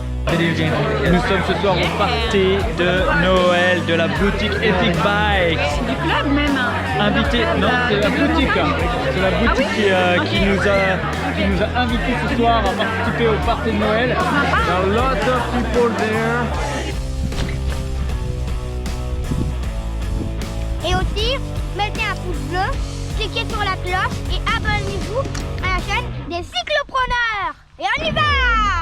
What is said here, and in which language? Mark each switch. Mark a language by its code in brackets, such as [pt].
[fr] Nous sommes ce soir au party de Noël de la boutique Epic Bikes. Du club même. Invité, non, c'est la boutique. C'est la boutique qui nous a invités ce soir à participer au party de Noël. [en] There are lots of people there. [fr] Et aussi, mettez un pouce bleu, cliquez sur la cloche et abonnez-vous à la chaîne des cyclopreneurs. Et on y va!